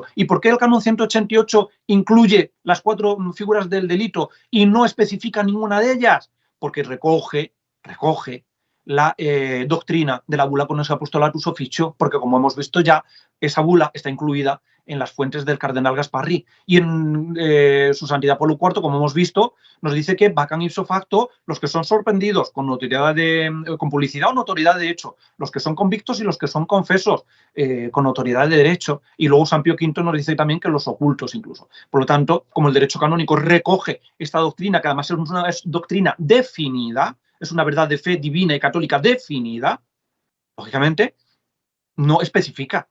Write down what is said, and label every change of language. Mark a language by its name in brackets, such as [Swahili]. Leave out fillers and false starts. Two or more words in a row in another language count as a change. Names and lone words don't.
[Spanish] ¿Y por qué el canon 188 incluye las 4 figuras del delito y no especifica ninguna de ellas? Porque recoge la doctrina de la bula Conens Apostolatus Officio, porque como hemos visto ya, esa bula está incluida en las fuentes del cardenal Gasparrí. Y en su santidad Pablo IV, como hemos visto, nos dice que vacan [Latin] ipso facto [Spanish] los que son sorprendidos con notoriedad con publicidad o notoriedad de hecho, los que son convictos y los que son confesos con notoriedad de derecho. Y luego San Pío V nos dice también que los ocultos incluso. Por lo tanto, como el derecho canónico recoge esta doctrina, que además es una doctrina definida, es una verdad de fe divina y católica definida, lógicamente, no especifica.